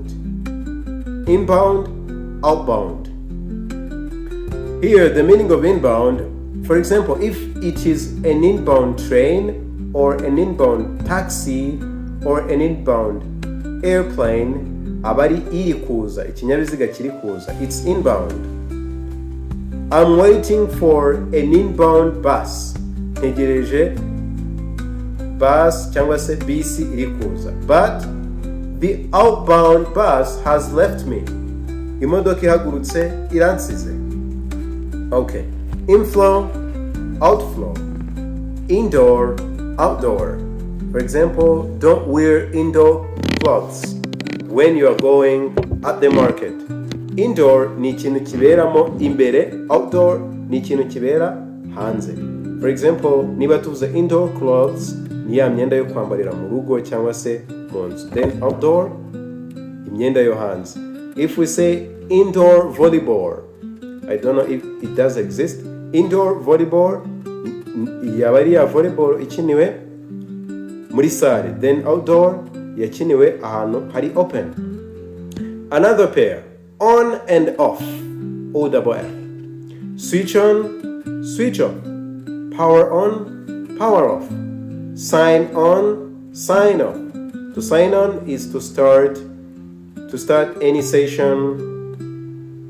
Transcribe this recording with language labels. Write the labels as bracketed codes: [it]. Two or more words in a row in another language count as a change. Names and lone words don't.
[en] Inbound, outbound. Here, the meaning of inbound, for example, if it is an inbound train or an inbound taxi or an inbound airplane, [rw] abari iri kuza, ikinyabiziga kiri kuza, [en] it's inbound. I'm waiting for an inbound bus. [rw] Ntegereje bus cyangwa se bisi iri kuza. [en] But the outbound bus has left me. [rw] Imodoka ihagurutse iransize. [en] Okay. Inflow, outflow. Indoor, outdoor. For example, don't wear indoor clothes when you are going at the market. [rw] Indoor ni ikintu kiberamo imbere, outdoor ni ikintu kibera hanze. [en] For example, [rw] niba tuvuze [en] indoor clothes [rw] ni ya myenda yo kwambarira mu rugo cyangwa se mu nzu. [en] Then outdoor, [rw] imyenda yo hanze. [en] If we say indoor volleyball, I don't know if it does exist. Indoor volleyball, [rw] yaba ari ya volleyball ikiniwe muri sale. [en] Then outdoor, [rw] yakiniwe ahantu hari open. [en] Another pair, on and off, O-double-F. Switch on, switch off. Power on, power off. Sign on, sign off. To sign on is to start any session.